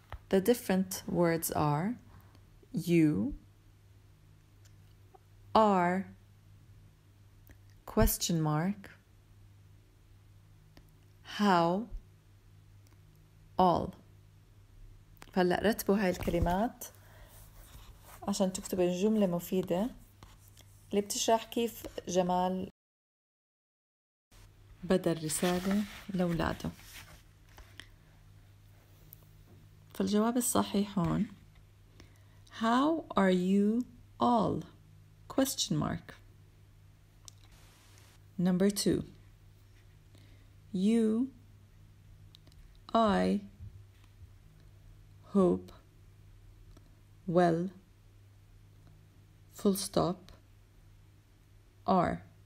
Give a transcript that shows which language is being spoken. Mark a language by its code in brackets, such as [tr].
[en] The different words are you, are, question mark, how, all. [ar] فهلأ رتبوا هاي الكلمات عشان تكتبوا جملة مفيدة اللي بتشرح كيف جمال بدأ الرسالة لأولاده. فالجواب الصحيح هون [en] How are you all? Question mark. Number 2. You, I, hope, well, full stop, are.